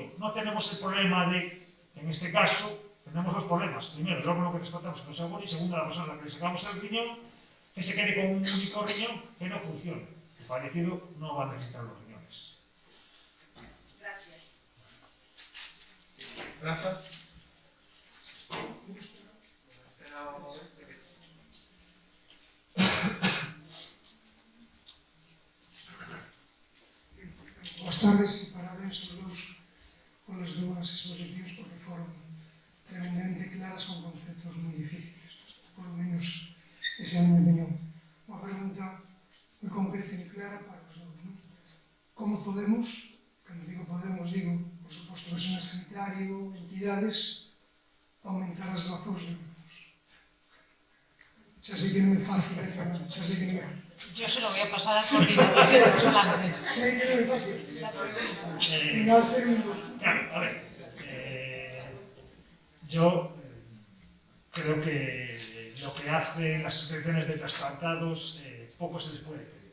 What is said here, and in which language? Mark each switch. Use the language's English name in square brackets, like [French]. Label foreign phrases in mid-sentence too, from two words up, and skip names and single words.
[Spanish] No tenemos el problema de, en este caso, tenemos dos problemas. Primero, el órgano que trasplantamos que no sea bueno, y segundo, la persona a la que le sacamos el riñón, que se quede con un único riñón que no funcione. El fallecido no va a necesitar los riñones. Gracias. Rafa. [Galician] Boas tardes e parabéns aos dous polas dúas exposicións porque foron tremendamente claras con conceptos moi difíciles. [Spanish] Por lo menos [Galician] esa é a minha opinión. Unha pregunta moi concreta e clara para os dous, non? Como podemos, cando digo podemos, digo, por suposto, personal sanitario, entidades, aumentar as doazóns de órganos? Xa sei que non é fácil, xa sei que non é fácil. [Spanish] Yo se lo voy a pasar al coordinador de personal. [Galician] Sei que non é fácil. [Spanish] Claro, a ver, yo creo que lo que hacen las asociaciones de trasplantados poco se les puede pedir.